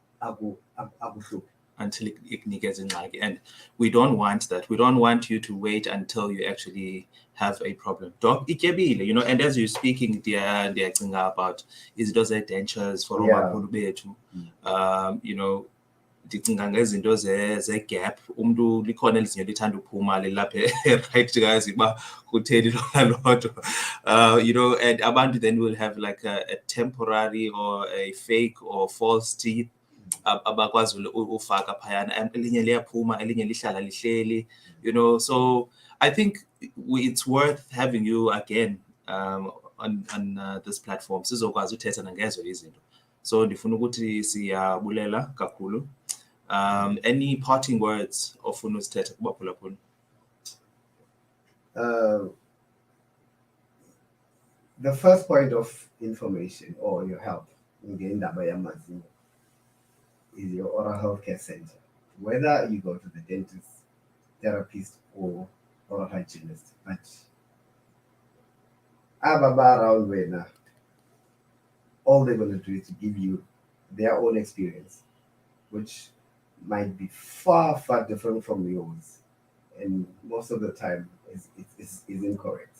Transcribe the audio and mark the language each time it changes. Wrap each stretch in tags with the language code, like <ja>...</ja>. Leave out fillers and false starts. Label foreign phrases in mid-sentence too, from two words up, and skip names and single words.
<en>until it gets in like, and we don't want that. We don't want you to wait until you actually have a problem. Doc, you know, and as you're speaking, they're thinking about is those dentures for you know,</en> <xh>ndicinga ngezinto ze-gap, umntu likhona elizinyo lithanda uphuma lilapha</xh> <en>right guys</en> <xh>uba kutheni lona lodwa,</xh> <en>you know, and abantu then will have like a temporary or a fake or false teeth</en> <xh>abakwazi ufaka phayana, elinye liyaphuma elinye lihlala lihleli,</xh> <en>you know. So I think it's worth having you again on this platform</en> <xh>sizokwazi uthetha nangezo izinto. So ndifuna ukuthi siyabulela kakhulu.</xh> <en>Any parting words</en> <xh>ofuna usithetha kubaphulaphula?</xh> <en>The first point of information or your help in the</en> <xh>indaba yamazinyo</xh> <en>is your oral health care center. Whether you go to the dentist, therapist, or oral hygienist, but ababa around where now, all they're going to do is to give you their own experience, which might be far, far different from yours, and most of the time is incorrect.</en>